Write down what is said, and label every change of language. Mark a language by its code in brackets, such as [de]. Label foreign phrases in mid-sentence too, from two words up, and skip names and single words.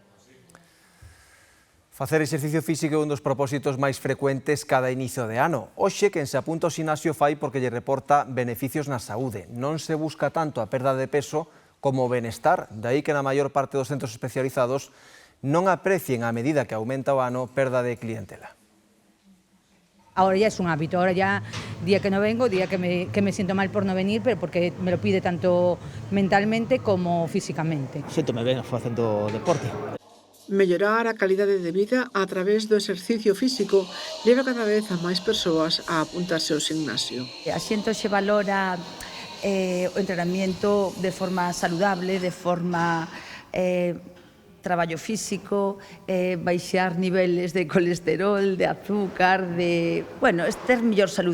[gl] Facer exercicio físico é un dos propósitos máis frecuentes cada inicio de ano. Hoxe, quen se apunta ao ximnasio fai porque lle reporta beneficios na saúde. Non se busca tanto a perda de peso como o benestar, dai que na maior parte dos centros especializados non aprecien a medida que aumenta o ano perda de clientela. [es] Ahora ya es un hábito, ahora ya día que no vengo, día que me siento mal por no venir, pero porque me lo pide tanto mentalmente como físicamente. [gl] Siéntome ben facendo deporte. Mellorar a calidade de vida a través do exercicio físico leva cada vez a máis persoas a apuntarse ao gimnasio. A xente se valora o [es] entrenamiento de forma saludable, [gl] de forma traballo físico, baixar niveles de colesterol, de azúcar, ter mellor salud.